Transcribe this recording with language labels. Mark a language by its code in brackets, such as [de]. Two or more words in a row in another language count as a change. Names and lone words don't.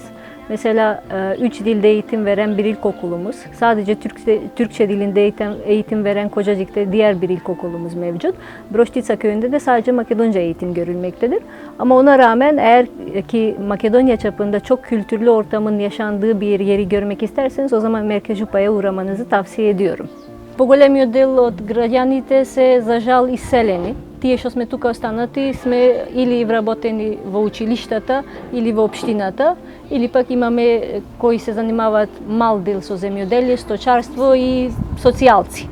[tr] Mesela 3 dilde eğitim veren bir ilkokulumuz, sadece Türkçe dilinde eğitim veren Kocacık'ta diğer bir ilkokulumuz mevcut. Broştica köyünde de sadece Makedonca eğitim görülmektedir. Ama ona rağmen eğer ki Makedonya çapında çok kültürlü ortamın yaşandığı bir yeri görmek isterseniz o zaman Merkez Jupa'ya uğramanızı tavsiye ediyorum. [mk] Поголемиот дел од граѓаните се за жал иселени. Тие што сме тука останати сме или вработени во училиштата или во општината, или пак имаме кои се занимаваат мал дел со земјоделие, сточарство и социјалци.